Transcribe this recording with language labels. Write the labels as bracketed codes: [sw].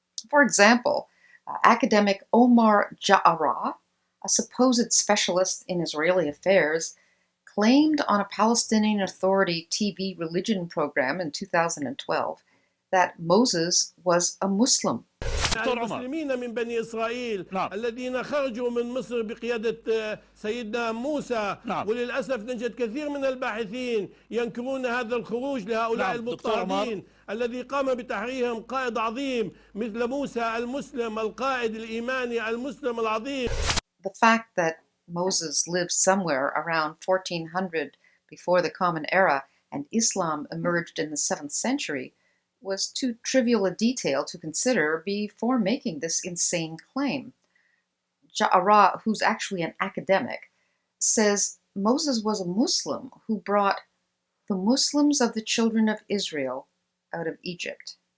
[en] For example, academic Omar Ja'ara, a supposed specialist in Israeli affairs, claimed on a Palestinian Authority TV religion program in 2012 that Moses was a Muslim. [ar] المسلمين من بني إسرائيل الذين خرجوا من مصر بقيادة سيدنا موسى. وللأسف نجد كثير من الباحثين ينكرون هذا الخروج لهؤلاء المضطهدين الذي قام بتحريرهم قائد عظيم مثل موسى المسلم القائد الإيماني المسلم العظيم. [en] The fact that Moses lived somewhere around 1400 before the Common Era and Islam emerged in the 7th century was too trivial a detail to consider before making this insane claim. Ja'ara, who's actually an academic, says Moses was a Muslim who brought the Muslims of the children of Israel out of Egypt.